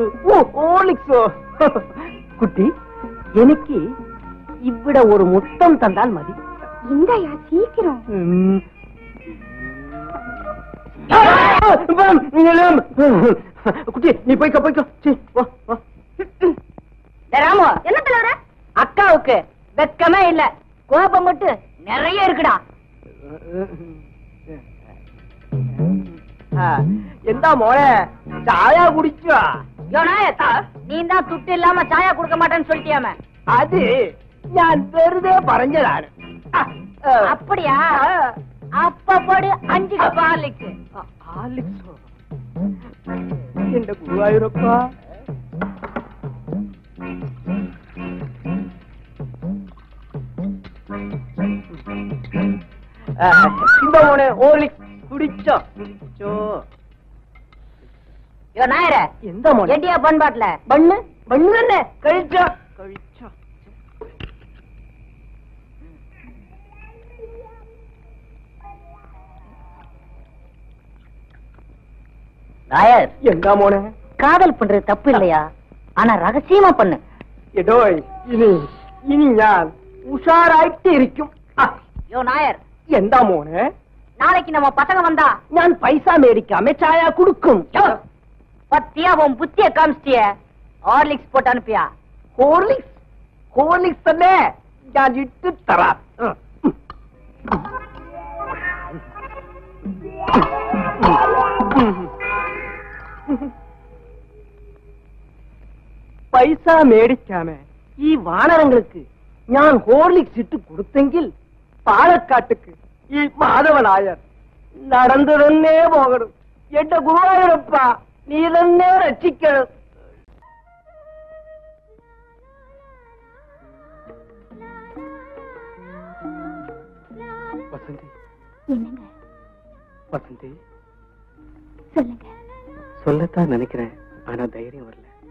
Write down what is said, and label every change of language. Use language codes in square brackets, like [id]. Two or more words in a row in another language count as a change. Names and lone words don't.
[ml] ഓ ഹോർലിക്സോ? കുട്ടി എനിക്ക് ഇവിടെ ഒരു മുത്തം തന്നാൽ മതി. [ta] இந்தாயா சீக்கிரம். குட்டி நீ போய்க்க போய்க்க. ராமு, என்ன தலைவர? அக்காவுக்கு வெக்கமே இல்ல, கோபம் மட்டும் நிறைய இருக்குடா. [ml] എന്താ മോളെ ചായ കുടിച്ചോ? [ta] நீ தான் துட்டு இல்லாம சாயா கொடுக்க மாட்டேன்னு சொல்லிட்டியாம? [ml] അത് ഞാൻ വെറുതെ പറഞ്ഞതാണ്. [ta] அப்படியா? அப்ப போடு 5 கப் ஹார்லிக்ஸ். ஹார்லிக்ஸோ? [ml] എന്റെ ഗുരുവായൂരപ്പാ. இந்த മോനെ ഹോർലിക്സ് കുടിച്ചോ? കുടിച്ചോ? [ta] நாயரே, [ml] എന്താ മോനെ? [ta] எட்டியா பண்பாட்டுல [ml] ബണ്ണ് ബണ്ണ് തന്നെ കഴിച്ചോ? കഴിച്ചോ? [ta] நாயர், [ml] എന്താ മോനെ? [ta] காதல் பண்றது தப்பு இல்லையா? ஆனா ரகசியமா பண்ணு. [ml] എടോയ് ഇനി ഞാൻ ഉഷാറായിട്ട് ഇരിക്കും. [ta] நாயர், [ml] എന്താ മോനെ? [ta] நாளைக்கு நம்ம பசங்க வந்தா [ml] ഞാൻ പൈസ മേടിക്കാമേ ചായ കൊടുക്കും. [ta] பத்தியா உன் புத்திய காமிச்சிய? ஹார்லிக்ஸ் போட்டு அனுப்பியா? [ml] ഹോർലിക്സ്? ഹോർലിക്സ് തന്നെ ഞാൻ ഇട്ട് തരാം. പൈസ മേടിക്കാമേ ഈ വാനരങ്ങൾക്ക് ഞാൻ ഹോർലിക്സ് ഇട്ട് കൊടുത്തെങ്കിൽ പാലക്കാട്ടുക്ക് ഈ മാധവനായർ നടന്നു തന്നെ പോകണം. എന്റെ ഗുരുവായൂരപ്പ, നീ തന്നെ രക്ഷിക്കണം. [ta] வசந்தி. என்னங்க? வசந்தி, சொல்லுங்க. சொல்லத்தான் நினைக்கிறேன், ஆனா தைரியம் வரல.